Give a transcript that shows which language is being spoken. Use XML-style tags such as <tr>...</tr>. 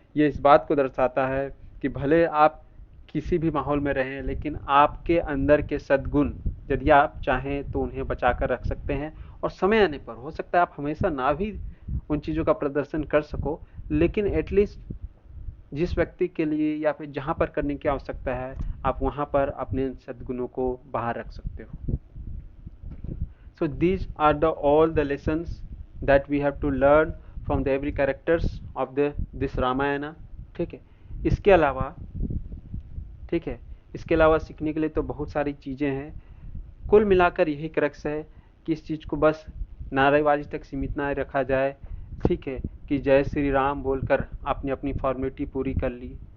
<hi>ये इस बात को दर्शाता है कि भले आप किसी भी माहौल में रहें, लेकिन आपके अंदर के सद्गुण यदि आप चाहें तो उन्हें बचा कर रख सकते हैं, और समय आने पर हो सकता है आप हमेशा ना भी उन चीज़ों का प्रदर्शन कर सको, लेकिन एटलीस्ट जिस व्यक्ति के लिए या फिर जहाँ पर करने की आवश्यकता है, आप वहाँ पर अपने सद्गुणों को बाहर रख सकते हो।</hi> <en>So these are all the lessons that we have to learn from the every characters of this Ramayana।</en> <hi>ठीक है, इसके अलावा, ठीक है, इसके अलावा सीखने के लिए तो बहुत सारी चीज़ें हैं। कुल मिलाकर यही क्रक्स है कि इस चीज़ को बस नारेबाजी तक सीमित ना रखा जाए। ठीक है, कि जय श्री राम बोलकर आपने अपनी फॉर्मेलिटी पूरी कर ली।</hi>